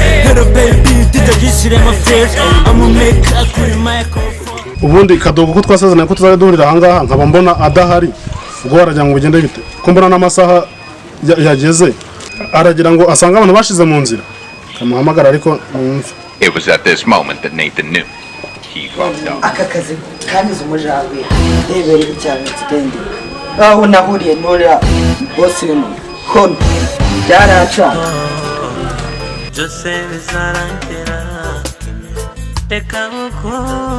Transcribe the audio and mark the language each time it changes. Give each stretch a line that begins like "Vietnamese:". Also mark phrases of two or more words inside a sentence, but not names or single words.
English: Hello baby,
Kinyarwanda: D J yishire ama fresh. Amumeka kuri microphone. Ubundi Kadogo ko twasezeranye ko tuzajya duhurira aha ngaha, nkaba mbona adahari. Ubwo waragira ngo bigende bite? Ko mbona n'amasaha ya-, yageze. Aragira ngo asange abantu bashize mu nzira. Kamuhamagara ariko numve.
English: It was at this moment that Nathan knew. He fucked up.
Kinyarwanda: Aka kazi kangize umujangwe. Rebera icyaro kigende. Aho nahuriye n'uriya boss we mu kono. Byaraca. Byose bizarangira. Reka gukora.